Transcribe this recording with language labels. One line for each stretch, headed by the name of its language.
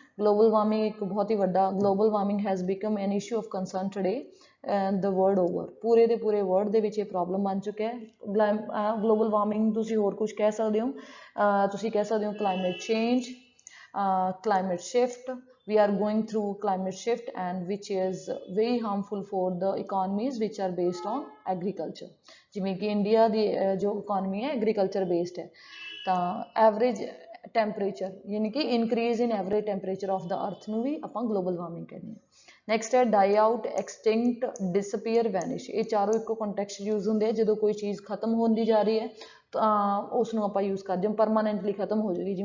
English: global warming
Punjabi: ਇੱਕ ਬਹੁਤ ਹੀ ਵੱਡਾ,
English: Global warming has become an issue of concern today the world over.
Punjabi: ਪੂਰੇ ਦੇ ਪੂਰੇ ਵਰਲਡ ਦੇ ਵਿੱਚ ਇਹ ਪ੍ਰੋਬਲਮ ਬਣ ਚੁੱਕਿਆ ਹੈ। ਗਲੋਬਲ ਵਾਰਮਿੰਗ ਤੁਸੀਂ ਹੋਰ ਕੁਝ ਕਹਿ ਸਕਦੇ ਹੋ, ਤੁਸੀਂ ਕਹਿ ਸਕਦੇ ਹੋ climate change, climate shift.
English: We are going through climate shift and which is very harmful for the economies which are based on agriculture.
Punjabi: ਜਿਵੇਂ ਕਿ ਇੰਡੀਆ ਦੀ ਜੋ ਇਕੋਨਮੀ ਹੈ ਐਗਰੀਕਲਚਰ ਬੇਸਡ ਹੈ, ਤਾਂ ਐਵਰੇਜ ਟੈਂਪਰੇਚਰ ਯਾਨੀ ਕਿ
English: increase in average temperature of the earth
Punjabi: ਨੂੰ ਵੀ ਆਪਾਂ ਗਲੋਬਲ ਵਾਰਮਿੰਗ ਕਹਿੰਦੇ ਹਾਂ।
English: Next ਹੈ die out, extinct, disappear, vanish.
Punjabi: ਇਹ ਚਾਰੋਂ ਇੱਕੋ ਕੰਟੈਕਸਟ ਯੂਜ਼ ਹੁੰਦੇ ਆ, ਜਦੋਂ ਕੋਈ ਚੀਜ਼ ਖਤਮ ਹੁੰਦੀ ਜਾ ਰਹੀ ਹੈ ਤਾਂ ਉਸ ਨੂੰ ਆਪਾਂ ਯੂਜ਼ ਕਰਦੇ ਹਾਂ ਪਰਮਾਨੈਂਟਲੀ ਖਤਮ ਹੋ ਜਾਏਗੀ।